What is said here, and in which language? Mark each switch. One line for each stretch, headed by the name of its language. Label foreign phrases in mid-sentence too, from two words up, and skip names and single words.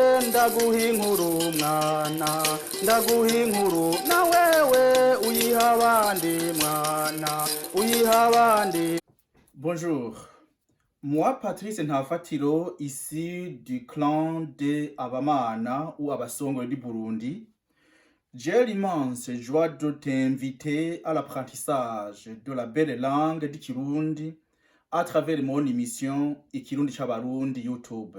Rundi: ndaguha inkuru mwana, ndaguha inkuru na wewe uyiha abandi mwana, uyiha abandi.
French: Bonjour, moi Patrice Ntafatiro, issu du clan de Abamana ou Abasongwe du Burundi. J'ai l'immense joie de t'inviter à l'apprentissage de la belle langue du Kirundi à travers mon émission Ikirundi Chabarundi YouTube.